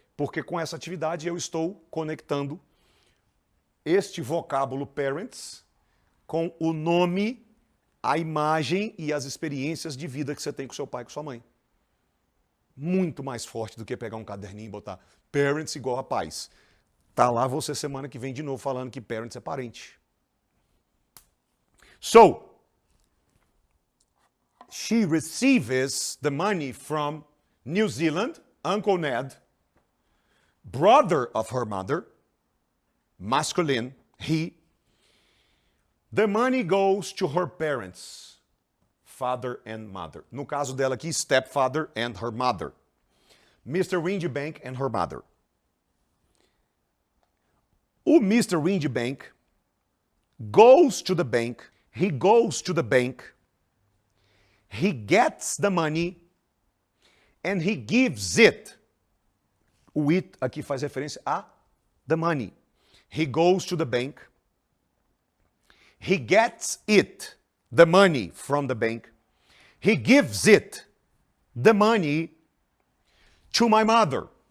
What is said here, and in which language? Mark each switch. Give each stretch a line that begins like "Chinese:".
Portuguese: Porque com essa atividade eu estou conectando este vocábulo parents com o nome, a imagem e as experiências de vida que você tem com seu pai e com sua mãe. Muito mais forte do que pegar um caderninho e botar parents igual a pais. Tá lá você semana que vem de novo falando que parents é parente.
English: So, she receives the money from New Zealand, Uncle Ned, brother of her mother, masculine, he. The money goes to her parents, father and mother.
Portuguese: No caso dela aqui,
English: stepfather and her mother. Mr. Windybank and her mother. O Mr. Windybank goes to the bank. He goes to the bank, he gets the money, and he gives it.
Portuguese: O it aqui faz referência a the money.
English: He goes to the bank, he gets it, the money from the bank, he gives it, the money, to my mother.